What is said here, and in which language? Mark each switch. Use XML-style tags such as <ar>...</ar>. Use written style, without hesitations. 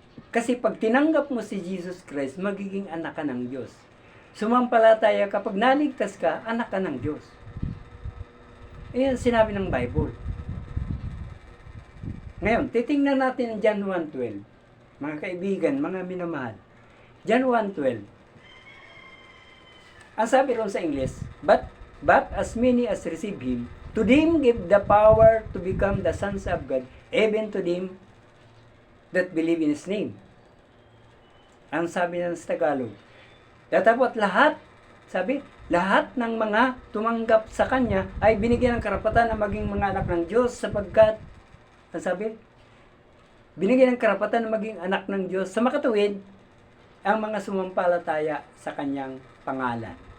<tl>Kasi pag tinanggap mo si Jesus Christ, magiging anak ka ng Diyos. Sumampalataya kapag naligtas ka, anak ka ng Diyos. Ayan sinabi ng Bible. Ngayon, titingnan natin ang John 1:12. Mga kaibigan, mga minamahal. John 1:12. Ang sabi ron sa</tl> <en>English, But as many as receive Him, to them give the power to become the sons of God, even to them that believe in His name.</en> <tl>Ang sabi ng Tagalog. Datapot lahat, sabi, lahat ng mga tumanggap sa Kanya ay binigyan ng karapatan na maging mga anak ng Diyos sapagkat, ang sabi, binigyan ng karapatan na maging anak ng Diyos sa makatuwid ang mga sumampalataya sa Kanyang pangalan.</tl>